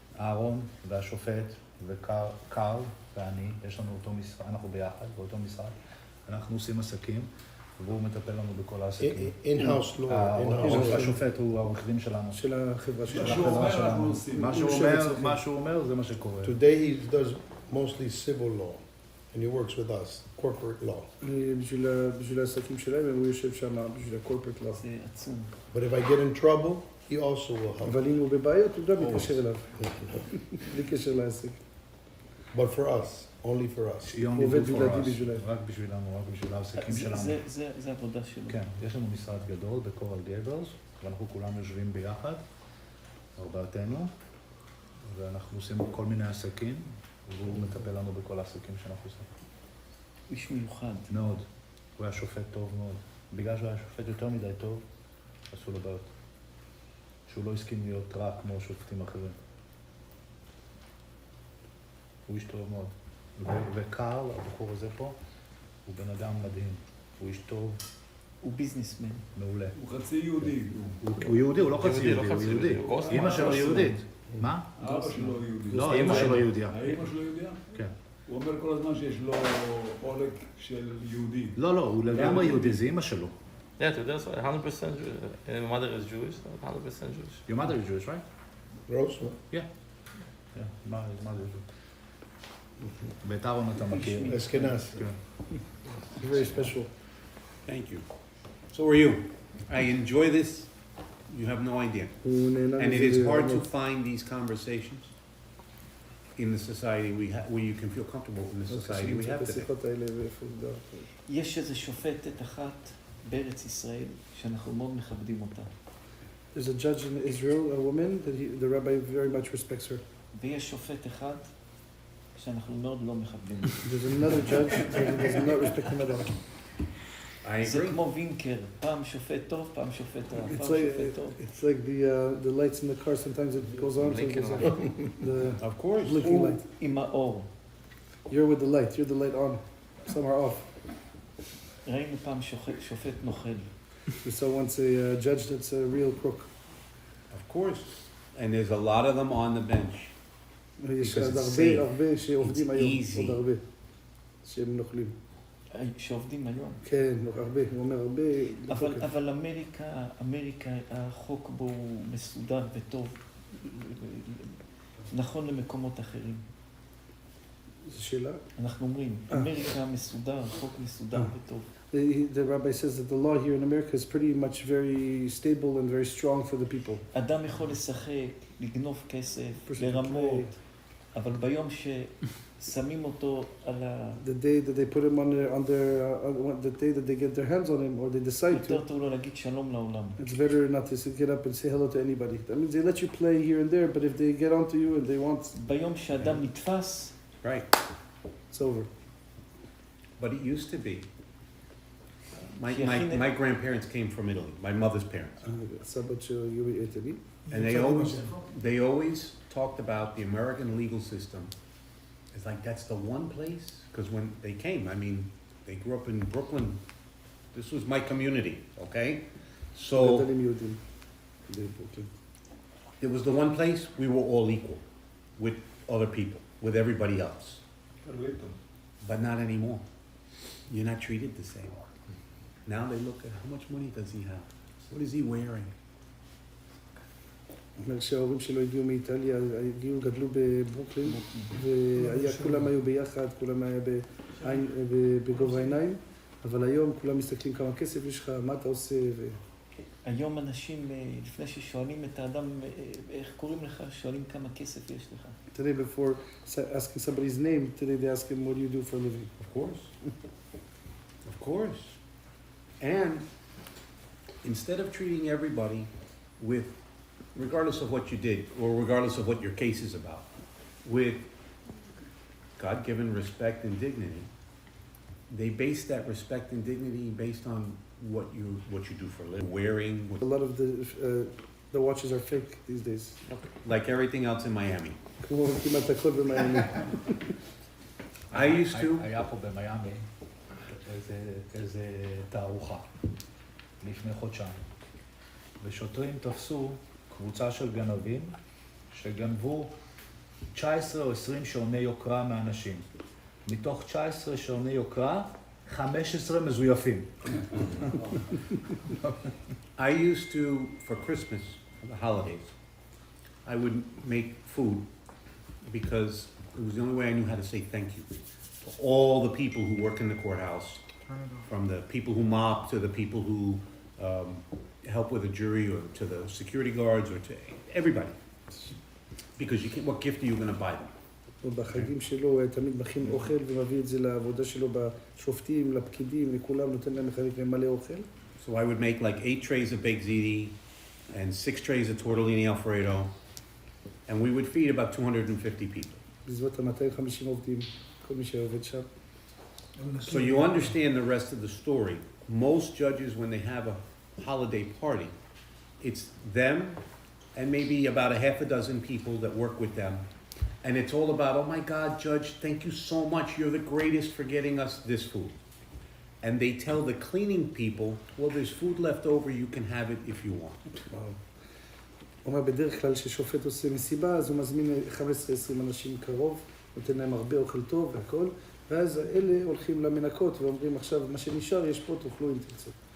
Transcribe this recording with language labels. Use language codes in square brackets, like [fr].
[he] אהרון והשופט וקרל ואני, יש לנו אותו משרד, אנחנו ביחד באותו משרד, אנחנו עושים עסקים והוא מטפל לנו בכל העסקים. [en] In-house law. in-house. [he] השופט הוא העורך דין שלנו, של החברה של שלנו. החברה שלנו. מה שהוא אומר זה מה שקורה. [en] Today he does mostly civil law. And he works with us, corporate law. [he] בשביל העסקים שלהם, הוא יושב שם בשביל הקורפרט לאו. זה עצום. [en] But if I get in trouble, he also will help. [he] אבל אם הוא בבעיות, הוא גם מתקשר אליו. בלי קשר לעסק. [en] But for us, only for us. [he] הוא עובד בלעדי בשבילם. רק בשבילנו, רק בשביל העסקים שלנו. זה עבודה שלו. כן, יש לנו משרד גדול בקורל גייברס, ואנחנו כולם יושבים ביחד, ארבעתנו, ואנחנו עושים כל מיני עסקים, והוא מטפל לנו בכל העסקים שאנחנו עושים. איש מיוחד. מאוד. הוא היה שופט טוב מאוד. בגלל שהוא היה שופט יותר מדי טוב, עשו לו בעיות. שהוא לא הסכים להיות רע כמו שופטים אחרים. הוא איש טוב מאוד. וקרל, הבחור הזה פה, הוא בן אדם מדהים. הוא איש טוב. הוא ביזנסמן. מעולה. הוא חצי יהודי. הוא יהודי, הוא לא חצי יהודי, הוא יהודי. אמא שלו יהודית. מה? אבא שלו יהודי. לא, אמא שלו יהודיה. האמא שלו יהודיה? כן. הוא אומר כל הזמן שיש לו עולק של יהודי. לא, הוא לגמרי יהודי, זה אמא שלו. [en] Yeah, that's 100% my mother is Jewish, 100% Jewish. Your mother is Jewish, right? Gross, Yeah. Yeah, my mother is Jewish. [he] ואת אהרון אתה מכיר. Eskenazi. [en] Very special. Thank you. So are you. I enjoy this. You have no idea. And it is hard to find these conversations in the society where you can feel comfortable in the society we have today. [he] יש איזו שופטת אחת בארץ ישראל שאנחנו מאוד מכבדים אותה. [en] There's a judge in Israel, a woman, that the rabbi very much respects her. [he] ויש שופט אחד שאנחנו מאוד לא מכבדים. [en] There's another judge that does not respect him at all. [he] זה כמו וינקר, פעם שופט טוב, פעם שופט רע, פעם שופט טוב. [en] It's like the lights in the car, sometimes it goes on, sometimes it goes off. Of course. Blinking [he] הוא [en] light. [he] עם האור. [en] You're with the light, you're the light on. Some are off. [he] ראינו פעם שופט נוכל. [en] We saw once a judge that's a real crook. Of course. And there's a lot of them on the bench. [he] יש [en] Because it's [he] הרבה שעובדים [en] It's [he] היום, [en] easy. [he] עוד הרבה, שהם נוכלים. שעובדים היום. כן, הרבה, הוא אומר הרבה. אבל אמריקה, החוק בו הוא מסודר וטוב. נכון למקומות אחרים. זו שאלה? אנחנו אומרים, אמריקה מסודר, חוק מסודר וטוב. [en] The rabbi says that the law here in America is pretty much very stable and very strong for the people. [he] אדם יכול לשחק, לגנוב כסף, לרמות, אבל ביום ששמים אותו על [en] The day that they put him the day that they get their hands on him or they decide [he] יותר [en] to, [he] טוב לו להגיד שלום לעולם. [en] it's better not to get up and say hello to anybody. That means they let you play here and there, but if they get onto you and they want, [he] ביום שאדם נתפס, [en] Right. it's over. But it used to be. My grandparents came from Italy, my mother's parents. [he] סבא שיורי איטלי. [en] And they always talked about the American legal system. It's like that's the one place, because when they came, I mean, they grew up in Brooklyn. This was my community, okay? So [he] גדלים יהודים. בברוקלין. [en] it was the one place we were all equal with other people, with everybody else. But not anymore. You're not treated the same. Now they look at how much money does he have? What is he wearing? [he] אומר שההורים שלו הגיעו מאיטליה, גדלו בברוקלין, וכולם היו ביחד, כולם היה בגובה העיניים, אבל היום כולם מסתכלים כמה כסף יש לך, מה אתה עושה, היום אנשים, לפני ששואלים את האדם, איך קוראים לך, שואלים כמה כסף יש לך. [en] Today, before asking somebody's name, today they ask him, what do you do for a living? Of course. Of course. And instead of treating everybody with, regardless of what you did, or regardless of what your case is about, with God-given respect and dignity, they base that respect and dignity based on what you do for a living, wearing. A lot of the watches are fake these days. Like everything else in Miami. [he] כמו כמעט הכל במיאמי. [en] I used to. [he] היה פה במיאמי איזה תערוכה לפני חודשיים, ושוטרים תפסו קבוצה של גנבים שגנבו 19 או 20 שעוני יוקרה מאנשים. מתוך 19 שעוני יוקרה, 15 מזויפים. [en] I used to, for Christmas, for the holidays, I would make food because it was the only way I knew how to say thank you. all the people who work in the courthouse, from the people who mop to the people who help with a jury, or to the security guards, or to everybody. Because you can't, what gift are you going to buy them? [he] ובחגים שלו הוא תמיד מכין אוכל ומביא את זה לעבודה שלו בשופטים, לפקידים, לכולם, נותן להם לחלק להם מלא אוכל. [en] So I would make like 8 trays of baked ziti and 6 trays of tortellini alfredo, and we would feed about 250 people. [he] בסביבות 250 עובדים, כל מי שעובד שם. [en] So you understand the rest of the story. Most judges, when they have a holiday party, it's them and maybe about a half a dozen people that work with them. And it's all about, oh my God, Judge, thank you so much. You're the greatest for getting us this food. And they tell the cleaning people, well, there's food left over, you can have it if you want. [he] הוא אומר, בדרך כלל ששופט עושה מסיבה, אז הוא מזמין 15-20 אנשים קרוב, נותן להם הרבה אוכל טוב והכל, ואז אלה הולכים למנקות ואומרים, עכשיו, מה שנשאר, יש פה, תאכלו אם תרצו.